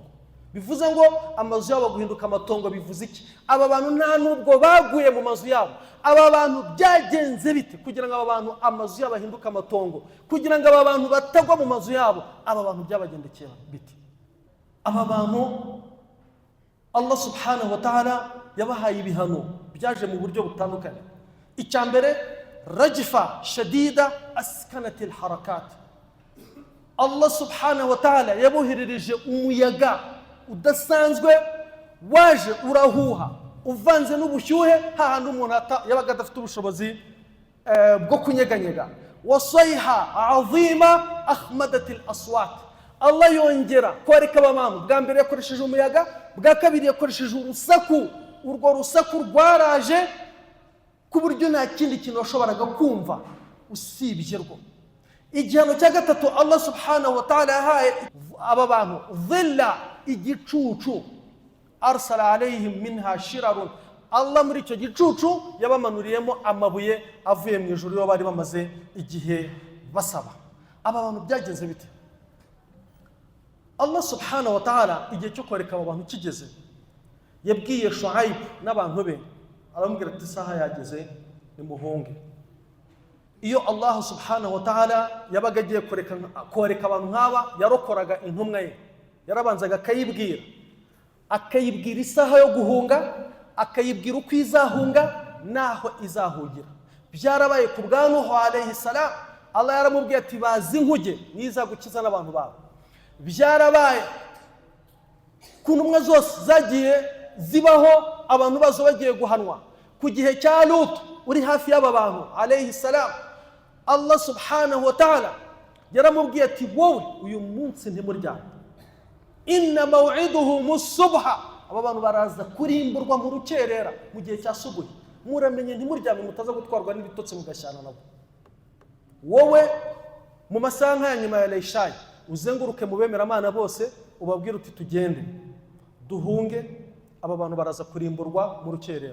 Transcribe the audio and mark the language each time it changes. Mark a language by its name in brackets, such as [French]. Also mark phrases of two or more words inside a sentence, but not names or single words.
[Kinyarwanda] Bivuze ngo amazu yabo guhinduka amatongo bivuze iki? Aba bantu nta nubwo baguye mu mazu yabo. Aba bantu byagenze bite kugira ngo aba bantu amazu yabo ahinduka amatongo, kugira ngo aba bantu batagwa mu mazu yabo? Aba bantu byabagendekera bite? Aba bantu [Arabic] الله سبحانه وتعالى [Kinyarwanda] yabahaye ibihano byaje mu buryo butandukanye. [Arabic] Icyambere رجفة شديدة أسكنت الحركة. الله سبحانه وتعالى [Kinyarwanda] yaboherereje umuyaga udasanzwe waje urahuha uvanze n'ubushyuhe hahandi umuntu yabaga adafite ubushobozi bwo kunyeganyega. [Arabic] وصيحة عظيمة أخمدت الأصوات, [Kinyarwanda] Allah yongera kwereka abamama, bwa mbere yakoresheje umuyaga, bwa kabiri yakoresheje urusaku. Urwo rusaku rwaraje ku buryo nta kindi kintu washoboraga kumva usibye rwo. Igihano cya gatatu [Arabic] الله سبحانه وتعالى [Kinyarwanda] yahaye aba bantu dhilla, igicucu. [Arabic] أرسل عليهم منها شرر, [Kinyarwanda] Allah muri icyo gicucu yabamanuriyemo amabuye avuye mu ijuru yo bari bamaze igihe basaba. Aba bantu byagenze bite? [Arabic] الله سبحانه وتعالى [Kinyarwanda] igihe cyo kwereka aba bantu kigeze, yabwiye Shuaib n'abantu be, aramubwira ati saha yageze nimuhunge. Iyo [Arabic] الله سبحانه وتعالى [Kinyarwanda] yabaga agiye kwereka abantu nk'aba, yarokoraga intumwa ye, yarabanzaga akayibwira isaha yo guhunga, akayibwira uko izahunga naho izahugira. Byarabaye ku bwa Nuhu [Arabic] عليه السلام, [Kinyarwanda] Allah yaramubwiye ati bazi inkuge nizagukiza n'abantu bawe. Byarabaye ku ntumwa zose zagiye zibaho abantu bazo bagiye guhanwa. Ku gihe cya Lut uri hafi y'aba bantu [Arabic] عليه السلام, الله سبحانه وتعالى [Kinyarwanda] yaramubwiye ati wowe uyu munsi ntimuryame, [Arabic] إن موعدهم الصبح, [Kinyarwanda] aba bantu baraza kurimburwa mu rukerera mu gihe cya subuhi, muramenye ntimuryame mutaza gutwarwa n'ibitotsi mugashyana nabo. Wowe mu masaha ya nyuma ya Leishayi uzenguruke mu bemeramana bose ubabwira uti tugende duhunge, aba bantu baraza kurimburwa mu rukerera.